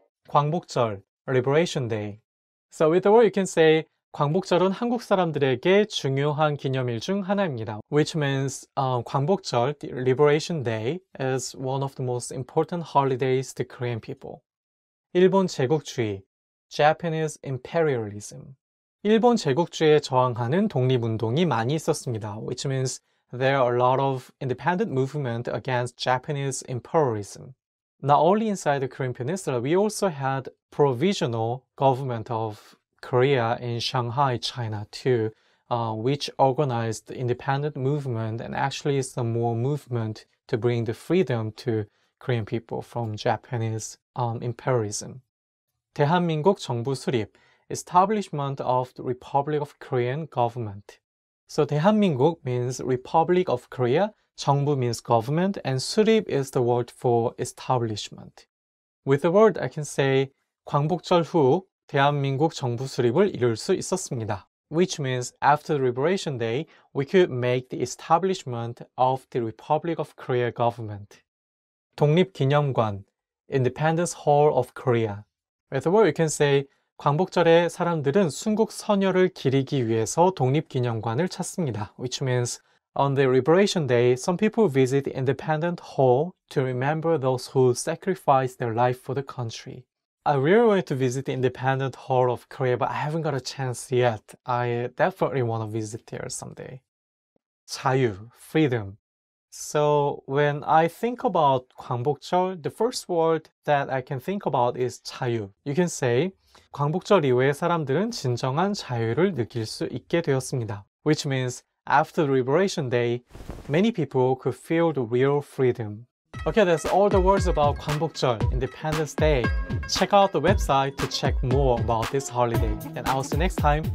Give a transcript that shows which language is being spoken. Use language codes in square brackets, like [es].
[en] 광복절, Liberation Day. So with the word you can say [ko] 광복절은 한국 사람들에게 중요한 기념일 중 하나입니다. [en] Which means 광복절, the Liberation Day, is one of the most important holidays to Korean people. 일본 제국주의, Japanese imperialism. [ko] 일본 제국주의에 저항하는 독립운동이 많이 있었습니다. [en] Which means there are a lot of independent movement against Japanese imperialism. Not only inside the Korean Peninsula, we also had provisional government of Korea in Shanghai, China too, which organized the independent movement and actually some more movement to bring the freedom to Korean people from Japanese imperialism. 대한민국 정부 수립, establishment of the Republic of Korean government. So 대한민국 means Republic of Korea, 정부 means government, and 수립 is the word for establishment. With the word I can say [ko] 광복절 후 대한민국 정부 수립을 이룰 수 있었습니다. [en] Which means after the Liberation Day, we could make the establishment of the Republic of Korea government. 독립기념관, Independence Hall of Korea. With the word you can say [ko] 광복절에 사람들은 순국선열을 기리기 위해서 독립기념관을 찾습니다. [en] Which means on the Liberation Day, some people visit the Independence Hall to remember those who sacrificed their life for the country. I really wanted to visit the Independence Hall of Korea, but I haven't got a chance yet. I definitely want to visit there someday. 자유, freedom. So when I think about 광복절, the first word that I can think about is 자유. You can say [ko] 광복절 이후에 사람들은 진정한 자유를 느낄 수 있게 되었습니다. [en] Which means after the Liberation Day, many people could feel the real freedom. Okay, that's all the words about 광복절, Independence Day. Check out the website to check more about this holiday. And I'll see you next time.